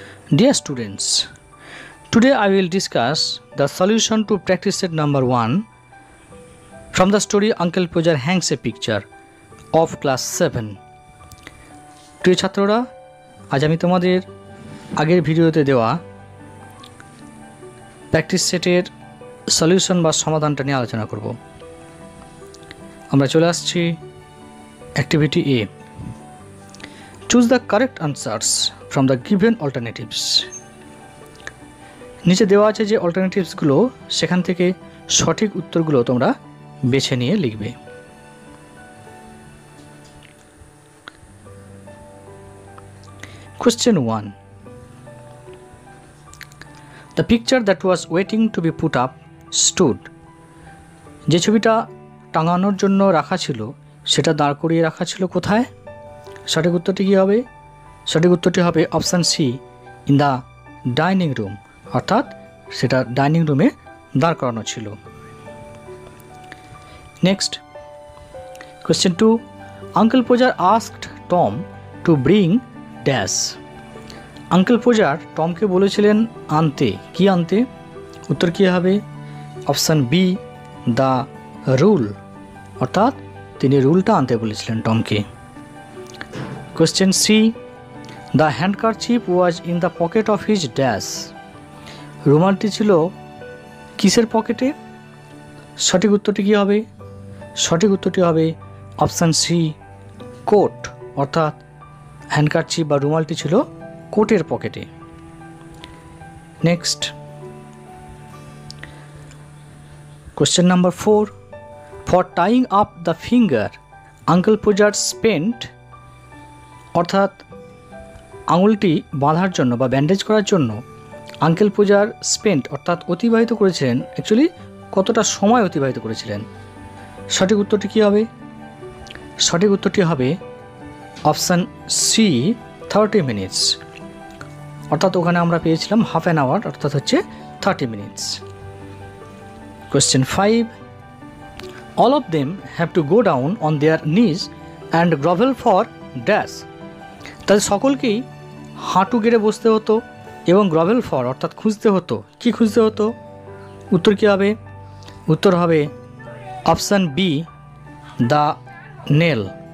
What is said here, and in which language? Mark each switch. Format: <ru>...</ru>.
<en>Dear students, today I will discuss the solution to practice set number 1 from the story Uncle Pujar hangs a picture of class 7.</en> <bn>প্রিয় ছাত্ররা, আজ আমি তোমাদের আগের ভিডিওতে দেওয়া প্র্যাকটিস সেটের সলিউশন বা সমাধানটা নিয়ে আলোচনা করব। আমরা চলে আসছি activity A.</bn> <en>Choose the correct answers from the given alternatives.</en> <bn>নিচে দেওয়া আছে যে অল্টারনেটিভসগুলো, সেখান থেকে সঠিক উত্তরগুলো তোমরা বেছে নিয়ে লিখবে।</bn> <en>Question 1. The picture that was waiting to be put up stood.</en> <bn>যে ছবিটা টাঙানোর জন্য রাখা ছিল সেটা দাঁড় করিয়ে রাখা ছিল কোথায়? সঠিক উত্তরটি কী হবে? সঠিক উত্তরটি হবে option C,</bn> <en>in the dining room,</en> <bn>অর্থাৎ সেটা ডাইনিং রুমে দাঁড় করানো ছিল।</bn> <en>Next, question 2. Uncle Podger asked Tom to bring dash.</en> <bn>Uncle Podger টমকে বলেছিলেন আনতে, কি আনতে? উত্তর কী হবে? অপশান বি, দ্য রুল, অর্থাৎ তিনি রুলটা আনতে বলেছিলেন টমকে।</bn> <en>Question C. The handkerchief was in the pocket of his dash.</en> <bn>রুমালটি ছিল কিসের পকেটে? সঠিক উত্তরটি কী হবে? সঠিক উত্তরটি হবে অপশান সি, কোট, অর্থাৎ হ্যান্ডকারচিফ বা রুমালটি ছিল কোটের পকেটে।</bn> <en>Next, question number 4. For tying up the finger, Uncle Pujar spent,</en> <bn>অর্থাৎ আঙুলটি বাঁধার জন্য বা ব্যান্ডেজ করার জন্য আঙ্কেল পূজার স্পেন্ট অর্থাৎ অতিবাহিত করেছিলেন, অ্যাকচুয়ালি কতটা সময় অতিবাহিত করেছিলেন? সঠিক উত্তরটি কী হবে? সঠিক উত্তরটি হবে অপশান সি, 30 মিনিটস, অর্থাৎ ওখানে আমরা পেয়েছিলাম</bn> <en>half an hour,</en> <bn>অর্থাৎ হচ্ছে 30 minutes.</bn> <en>Question 5. All of them have to go down on their knees and grovel for dash.</en> <bn>তাদের সকলকেই হাঁটু গেড়ে বসতে হতো এবং গ্রভেল ফর অর্থাৎ খুঁজতে হতো। কি খুঁজতে হতো? উত্তর কী হবে? উত্তর হবে অপশান বি, দ্য নেল।</bn>